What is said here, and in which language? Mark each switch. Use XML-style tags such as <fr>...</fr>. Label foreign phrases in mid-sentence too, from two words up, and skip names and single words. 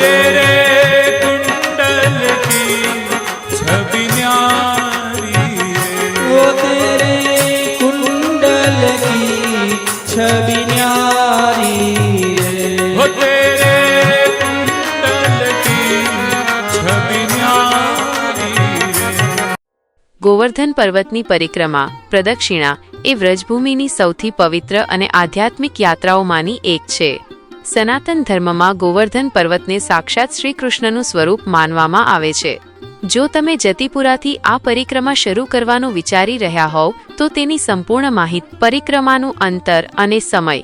<hi>तेरे कुंडल की छवि न्यारी है, वो तेरे कुंडल की छवि न्यारी है। वो तेरे कुंडल की छवि न्यारी है।</hi> <gu>ગોવર્ધન પર્વતની પરિક્રમા પ્રદક્ષિણા એ વ્રજભૂમિની સૌથી પવિત્ર અને આધ્યાત્મિક યાત્રાઓમાંની એક છે. સનાતન ધર્મમાં ગોવર્ધન પર્વતને સાક્ષાત શ્રી કૃષ્ણનું સ્વરૂપ માનવામાં આવે છે. જો તમે જતિપુરાથી આ પરિક્રમા શરૂ કરવાનું વિચારી રહ્યા હોવ તો તેની સંપૂર્ણ માહિતી, પરિક્રમાનું અંતર અને સમય.</gu>